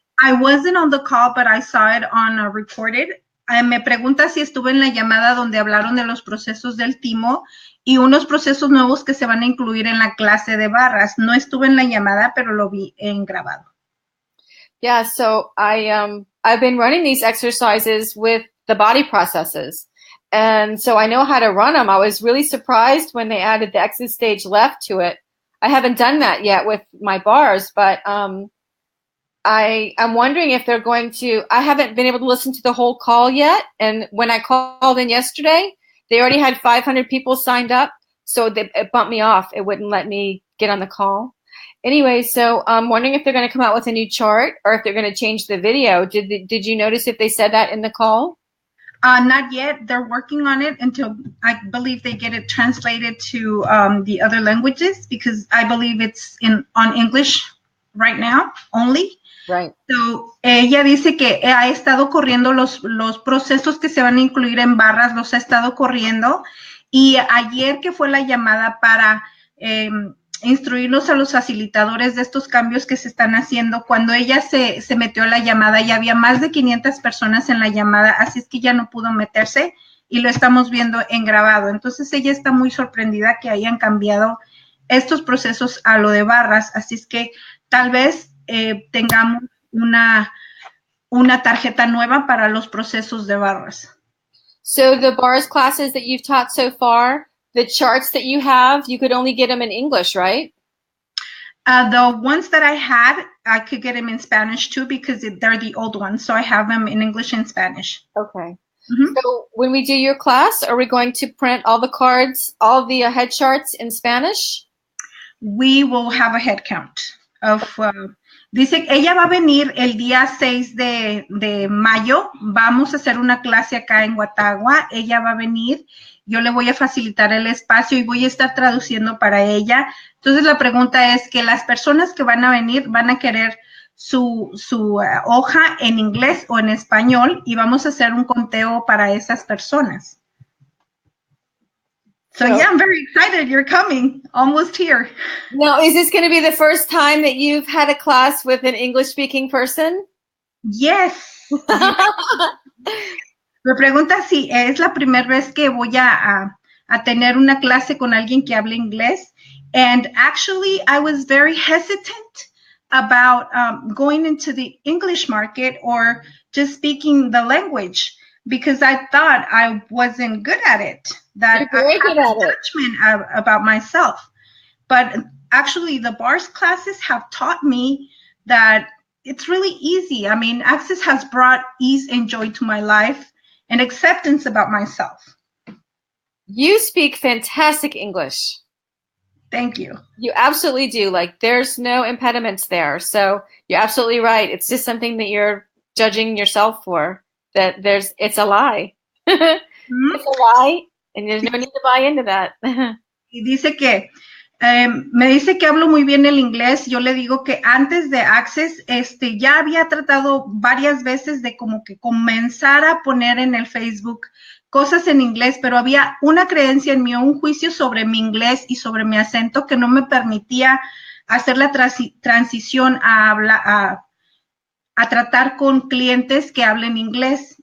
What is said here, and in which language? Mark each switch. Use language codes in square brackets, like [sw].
[en] I wasn't on the call, but I saw it on recorded. [es] Me pregunta si estuve en la llamada donde hablaron de los procesos del timo y unos procesos nuevos que se van a incluir en la clase de barras. No estuve en la llamada, pero lo vi en grabado. [en] Yeah, so I've been running these exercises with the body processes. And so I know how to run them. I was really surprised when they added the exit stage left to it. I haven't done that yet with my bars, but I'm wondering if they're going to, I haven't been able to listen to the whole call yet. And when I called in yesterday, they already had 500 people signed up. So it bumped me off. It wouldn't let me get on the call. Anyway, so I'm wondering if they're going to come out with a new chart or if they're going to change the video. Did you notice if they said that in the call? Not yet. They're working on it until I believe they get it translated to the other languages, because I believe it's on English right now only. Right. [es] So, ella dice que ha estado corriendo los procesos que se van a incluir en barras, los ha estado corriendo. Y ayer, que fue la llamada para instruirlos a los facilitadores de estos cambios que se están haciendo, cuando ella se metió a la llamada, ya había más de 500 personas en la llamada, así es que ya no pudo meterse y lo estamos viendo en grabado. Entonces ella está muy sorprendida que hayan cambiado estos procesos a lo de barras, así es que tal vez tengamos una tarjeta nueva para los procesos de barras. [en] So the bars classes that you've taught so far, the charts that you have, you could only get them in English, right? The ones that I had, I could get them in Spanish too, because they're the old ones. So I have them in English and Spanish. Okay. Mm-hmm. So when we do your class, are we going to print all the cards, all the head charts in Spanish? We will have a head count of... [es] dice que ella va a venir el día 6 de mayo. Vamos a hacer una clase acá en Watagua. Ella va a venir. Yo le voy a facilitar el espacio y voy a estar traduciendo para ella. Entonces la pregunta es que las personas que van a venir van a querer su hoja en inglés o en español, y vamos a hacer un conteo para esas personas. [en] So yeah, I'm very excited. You're coming. Almost here. Now, is this going to be the first time that you've had a class with an English-speaking person? Yes. [es] Me pregunta si es la primera vez que voy a tener una clase con alguien que hable inglés. [en] And actually, I was very hesitant about going into the English market or just speaking the language, because I thought I wasn't good at it, that I had a judgment about myself. But actually, the bars classes have taught me that it's really easy. I mean, Access has brought ease and joy to my life and acceptance about myself. You speak fantastic English. Thank you. You absolutely do. Like, there's no impediments there. So you're absolutely right. It's just something that you're judging yourself for. That it's a lie. Mm-hmm. It's a lie, and there's no need to buy into that. [es] Y dice que me dice que hablo muy bien el inglés. Yo le digo que antes de Access, ya había tratado varias veces de como que comenzar a poner en el Facebook cosas en inglés, pero había una creencia en mí, un juicio sobre mi inglés y sobre mi acento que no me permitía hacer la transición a tratar con clientes que hablen inglés.